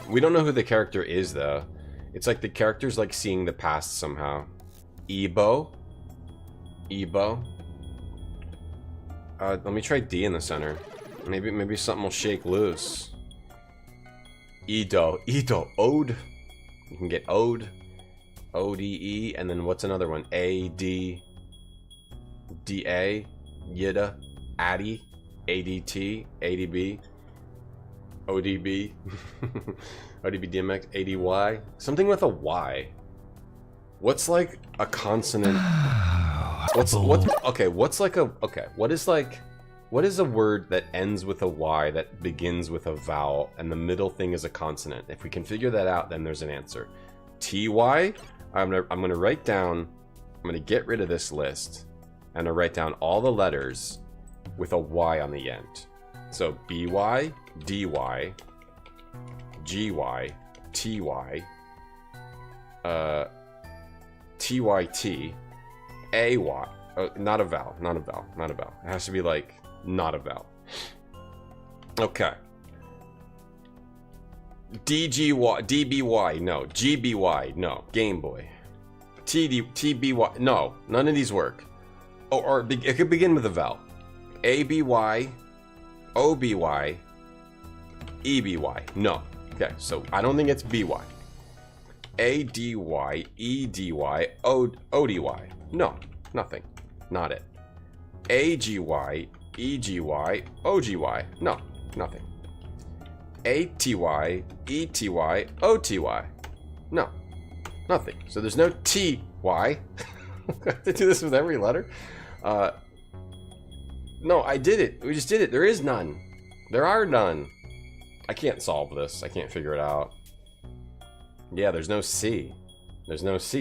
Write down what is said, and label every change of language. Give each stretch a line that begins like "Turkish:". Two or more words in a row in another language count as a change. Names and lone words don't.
English: We don't know who the character is, though. It's like the character's like seeing the past somehow. Ebo? Ebo? Let me try D in the center. Maybe something will shake loose. Edo. Ode. You can get Ode. O-D-E. And then what's another one? A-D. D-A. Yida. Addy. A-D-T. A-D-B. O-D-B. O-D-B DMX. A-D-Y. Something with a Y. What's like a consonant? What is a word that ends with a Y that begins with a vowel and the middle thing is a consonant? If we can figure that out, then there's an answer. T-Y? I'm gonna write down, I'm gonna get rid of this list and I write down all the letters with a Y on the end. So B-Y, D-Y, G-Y, T-Y, T-Y-T, A-Y. Not a vowel. It has to be like not a vowel. Okay. D-G-Y, D-B-Y, no. G-B-Y, no. Game Boy. T-B-Y, no. None of these work. Or it could begin with a vowel. A-B-Y, O-B-Y, E-B-Y, no. Okay, so I don't think it's B-Y. A-D-Y, E-D-Y, O-D-Y. No, nothing. Not it. A-G-Y, E-G-Y, O-G-Y. No, nothing. A-T-Y, E-T-Y, O-T-Y. No, nothing. So there's no T-Y. I have to do this with every letter. No, I did it. We just did it. There is none. There are none. I can't solve this. I can't figure it out. Yeah, there's no C. There's no C.